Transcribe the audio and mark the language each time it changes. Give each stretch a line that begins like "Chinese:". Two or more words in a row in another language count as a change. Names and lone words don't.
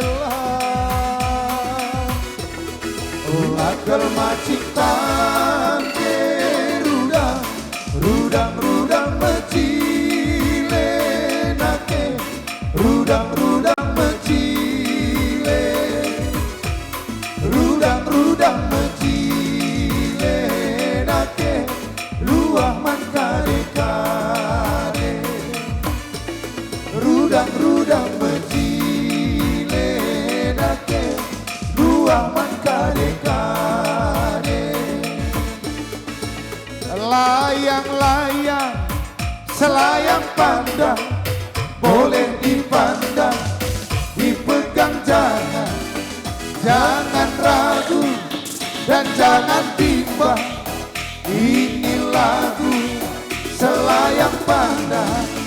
Batak Karo: gelar lagal macitan ke rudang mecile nake rudang mecile rudang mecile nake luah man kade rudang mecile nake luah man kade
Malay: layang selayang pandang boleh dipandang dipegang jangan ragu dan jangan bimbang ini lagu selayang pandang